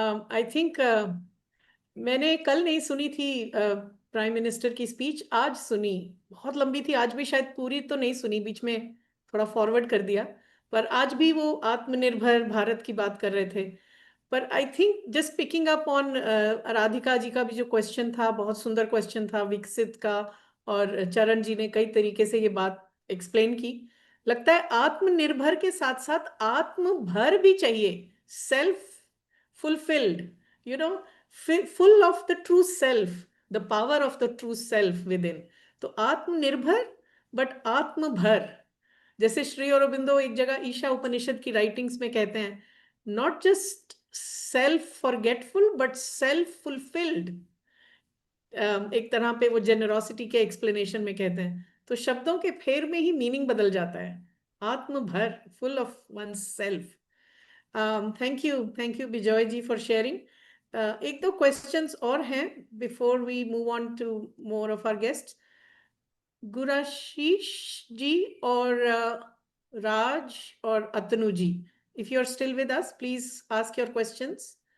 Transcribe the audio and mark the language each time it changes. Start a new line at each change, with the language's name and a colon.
English: I think
Hindi: मैंने कल नहीं सुनी थी प्राइम मिनिस्टर की स्पीच, आज सुनी, बहुत लंबी थी, आज भी शायद पूरी तो नहीं सुनी, बीच में थोड़ा फॉरवर्ड कर दिया, पर आज भी वो आत्मनिर्भर भारत की बात कर रहे थे. पर
English: I think just picking up on
Hindi: Radhika ji का भी जो क्वेश्चन था, बहुत सुंदर क्वेश्चन था विकसित का, और चरण जी ने कई तरीके से ये बात एक्सप्लेन की. लगता है आत्मनिर्भर के साथ साथ आत्मभर भी चाहिए,
English: Self fulfilled, full of the true self, the power of the true self within.
Hindi: तो आत्मनिर्भर बट आत्मभर, जैसे श्री अरबिंदो एक जगह ईशा उपनिषद की राइटिंग्स में कहते हैं,
English: Not just self forgetful but self fulfilled.
Hindi: एक तरह पे वो जेनरोसिटी के एक्सप्लेनेशन में कहते हैं. तो शब्दों के फेर में ही मीनिंग बदल जाता है.
English: आत्मभर, full of oneself. Thank you Bijoy ji for sharing.
Hindi: एक दो
English: questions
Hindi: और हैं
English: before we move on to more of our guests. Gurashish ji और Raj और Atanu ji, if you are still with us, please ask your questions.